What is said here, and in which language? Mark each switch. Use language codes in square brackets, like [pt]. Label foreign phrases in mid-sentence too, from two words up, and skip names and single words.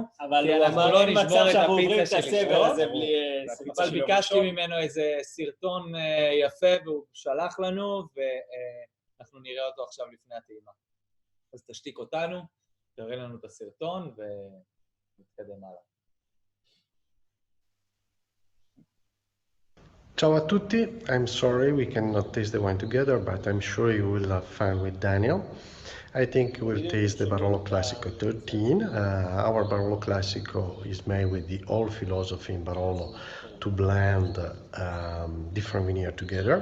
[he] אבל הוא אמר אין מצב שאנחנו עוברים את הסבל הזה בלי... אבל ביקשתי ממנו איזה סרטון יפה, והוא שלח לנו, ואנחנו נראה אותו עכשיו לפני הטעימה. אז תשתיק אותנו, תראה לנו את הסרטון, ונתקדם הלאה. [it] Ciao a tutti, [en] I'm sorry we cannot taste the wine together, but I'm sure you will have fun with Daniel. I think we'll taste the Barolo Classico 13. Our Barolo Classico is made with the old philosophy in Barolo to blend different vineyards together.